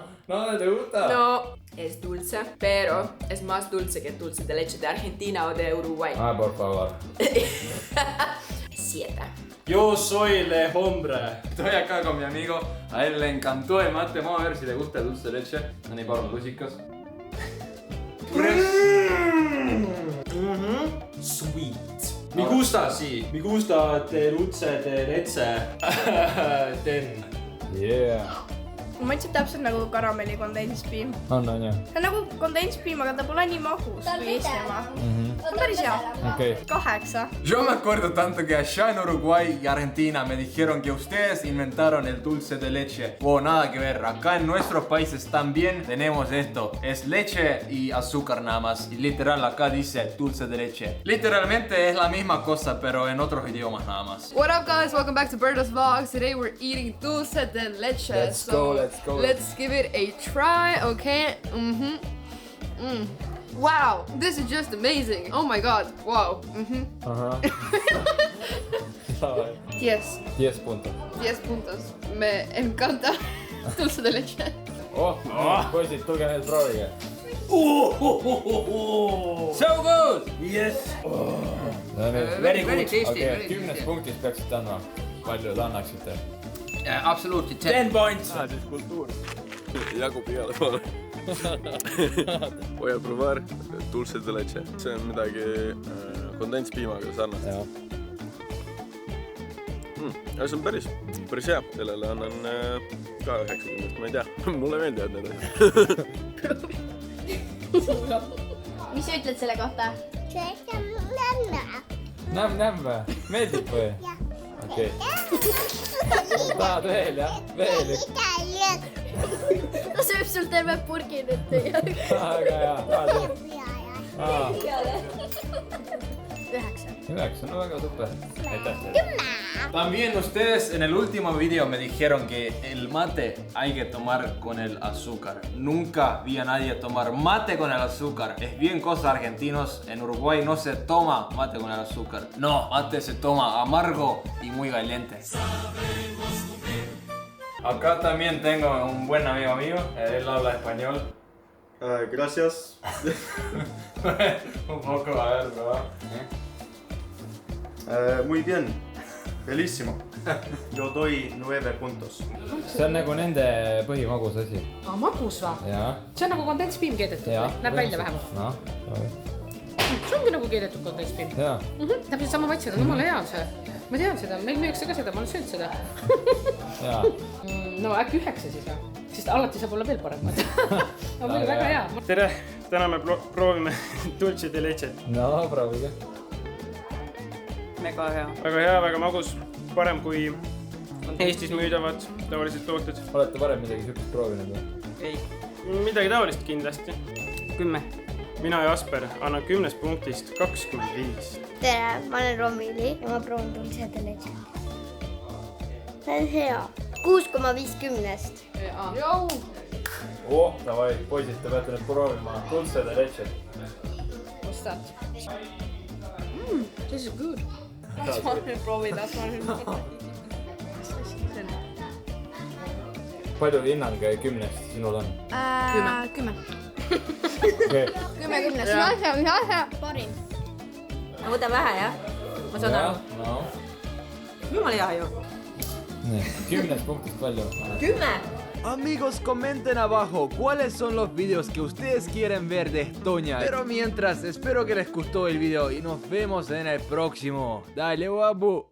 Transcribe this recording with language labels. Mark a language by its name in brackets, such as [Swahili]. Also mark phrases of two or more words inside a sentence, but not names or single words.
[Spanish] No, ¿te gusta? No, es dulce, pero es más dulce que el dulce de leche de Argentina o de Uruguay. Ah, por favor. 7. Yo soy el hombre. Estoy acá con mi amigo. A él le encantó el mate. Vamos a ver si le gusta el dulce de leche. [Estonian] Ani palun lusikas. [English] Sweet. [Spanish] Mi gusta, sì. Mi gusta dulce de leche. [English] Yeah. [Estonian] Ma mõtlesin täpselt nagu karamelli kondenspiim. On jah. See on nagu kondenspiim, aga ta pole nii magus kui Eesti oma. On päris hea. [English] Okay. [Spanish] 8. Yo me acuerdo tanto que allá en Uruguay y Argentina me dijeron que ustedes inventaron el dulce de leche. Oh, nada que ver. Acá en nuestros países también tenemos esto. Es leche y azúcar nada más. Y literal acá dice dulce de leche. Literalmente es la misma cosa, pero en otros idiomas nada más. [English] What up guys, welcome back to Berto's Vlogs. Today we're eating [Spanish] dulce de leche. [English] Let's go. Let's give it a try, okay? Wow, this is just amazing. Oh my god, wow. Yes, [Spanish] 10 puntos. 10 puntos. Me encanta dulce de leche. [Estonian] Poisid, tulge nüüd proovige. [English] So good! Yes! Very tasty, [Estonian] okay, 10 punktist peaksite andma. Palju te annaksite? [English] Absolutely 10 points! [Estonian] Jagub igale poole. [Spanish] Voy a probar dulce de leche. [Estonian] See on midagi kondenspiimaga sarnast. See on päris hea. Sellele annan ka 90, ma ei tea. Mulle meeldivad need asjad. Mis sa ütled selle kohta? Nämm või? Meeldib või? Okei. Tahad veel, jah? Veel üks. Ta sööb sul terve purgi nüüd tegelikult. Aga hea. 9. 9, no väga super. [Spanish] También ustedes en el último video me dijeron que el mate hay que tomar con el azúcar. Nunca vi a nadie tomar mate con el azúcar. Es bien cosa argentinos. En Uruguay no se toma mate con el azúcar. No, mate se toma amargo y muy caliente. Acá también tengo un buen amigo mío. Él habla español. Gracias. Un poco, a ver, ¿verdad? Muy bien. Bellissimo. Yo doy 9 puntos. [Estonian] See on nagu nende põhimagus asi. Magus või? Jaa. See on nagu kondenspiim keedetud või? Näeb välja vähemalt. No, See ongi nagu keedetud kondenspiim. jaa. Täpselt sama maitsega, jumala hea on see. Ma tean seda, meil müüakse ka seda, ma olen söönud seda. Jaa. No äkki 9 siis või? Sest alati saab olla veel parem. Aga mulle väga hea. Tere! Täna me proovime [Spanish] dulce de leche. [Estonian] No, proovige. Väga hea. Väga hea, väga magus. Parem kui Eestis müüdavad tavalised tooted. Olete varem midagi sükust proovinud või? Ei. Midagi taolist kindlasti. 10. Mina ja Asper annan 10 punktist 25. Tere, ma olen Romili ja ma proovin [Spanish] dulce de leche. [Estonian] See on hea. 6,50. Davai, poisid, te peate nüüd proovima [Spanish] dulce de leche. [English] What's that? This is good. [Estonian] Las ma nüüd proovin. Palju hinnang 10-st sinul on? 10. 10 kümnest , see on hea . ma võtan vähe jah , ma saan aru . no. jumala hea ju . 10 punktist palju . 10 . [Spanish] Amigos, comenten abajo cuáles son los videos que ustedes quieren ver de Estonia. Pero mientras, espero que les gustó el video y nos vemos en el próximo. Dale, guapo.